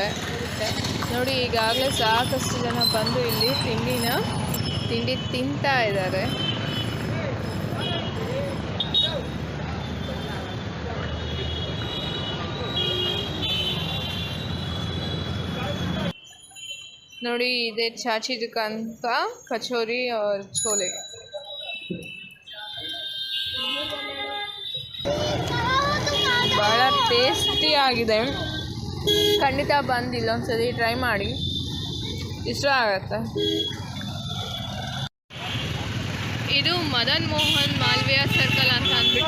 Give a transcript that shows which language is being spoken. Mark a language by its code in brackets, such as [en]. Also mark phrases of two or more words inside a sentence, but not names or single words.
[kn] ನೋಡಿ, ಈಗಾಗಲೇ ಸಾಕಷ್ಟು ಜನ ಬಂದು ಇಲ್ಲಿ ತಿಂಡಿ ತಿಂತಾ ಇದ್ದಾರೆ. ನೋಡಿ, ಇದೇ ಚಾಚಿ ದುಕಾನ್ [hi] का कचौरी और छोले. [kn] ಭಾಳ ಟೇಸ್ಟಿ ಆಗಿದೆ. ಖಂಡಿತ ಬಂದು ಇಲ್ಲೊಂದ್ಸತಿ ಟ್ರೈ ಮಾಡಿ, ಇಷ್ಟ ಆಗುತ್ತೆ. ಇದು ಮದನ್ ಮೋಹನ್ ಮಾಲ್ವಿಯಾ ಸರ್ಕಲ್ ಅಂತ ಅಂದ್ಬಿಟ್ಟು.